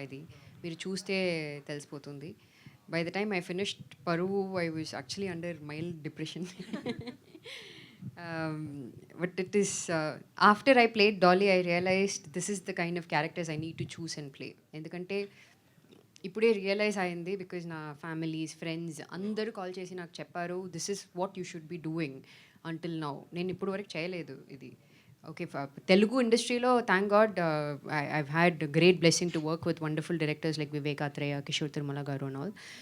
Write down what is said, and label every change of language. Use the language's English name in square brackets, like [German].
[Telugu] ఇది మీరు చూస్తే తెలిసిపోతుంది. [English] By the time I finished Paruvu, I was actually under mild depression. But it is, after I played Dolly, I realized this is the kind of characters I need to choose and play. [Telugu] ఎందుకంటే ఇప్పుడే realise అయింది, because నా families friends అందరూ call చేసి నాకు చెప్పారు [English] This is what you should be doing until now. [Telugu] నేను ఇప్పుడు వరకు చేయలేదు ఇది. [English] Okay, Telugu ఇండస్ట్రీలో thank God I had great blessing to work with wonderful directors like Vivek Athreya, Kishore Tirumala garu and all.